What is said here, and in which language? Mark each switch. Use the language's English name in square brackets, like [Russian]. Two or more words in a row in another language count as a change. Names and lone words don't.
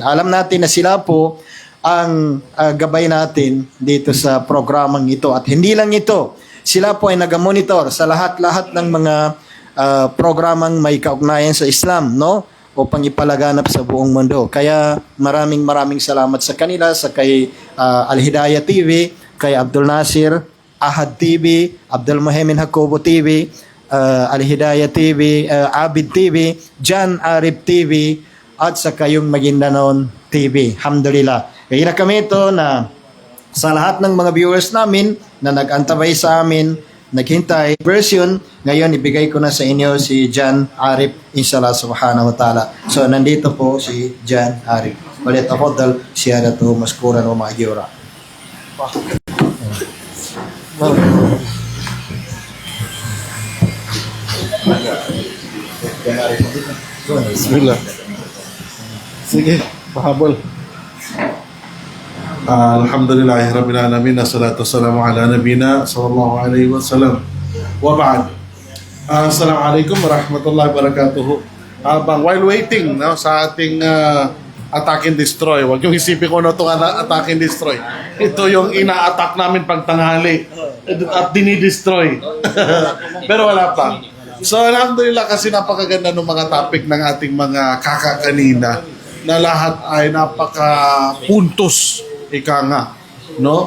[Filipino] Alam natin na sila po ang gabay natin dito sa programang ito. At hindi lang ito, sila po ay nag-monitor sa lahat-lahat ng mga programang may kaugnayan sa Islam, no? Upang ipalaganap sa buong mundo. Kaya maraming salamat sa kanila, sa kay Al-Hidayah TV, kay Abdul Nasir, Ahad TV, Abdul Muhammad Jacobo TV, Al-Hidayah TV, Abid TV, Jan Arif TV, at sa kayong Maguindanao TV. Alhamdulillah. Kaya kami ito na sa lahat ng mga viewers namin na nag-antabay sa amin, naghintay version, ngayon ibigay ko na sa inyo si Jan Arif, [Arabic] إن شاء الله سبحانه وتعالى. [Filipino] So nandito po si Jan Arif. [Arabic] وليتفضل سيادته مشكورا ومأجورا. بسم الله. [Filipino] Sige, pahabol. [Arabic] الحمد لله رب العالمين، والصلاة والسلام على نبينا صلى الله عليه وسلم. وبعد. السلام عليكم ورحمة الله وبركاته. [Filipino] While waiting sa ating [English] attack and destroy, [Filipino] wag yung isipin ko itong [English] attack and destroy. [Filipino] Ito yung ina-attack namin pag tanghali at dinidestroy. Pero wala pa. So alhamdulillah kasi napakaganda ng mga topic ng ating mga kakakanina na lahat ay napaka-puntos, ika nga, no?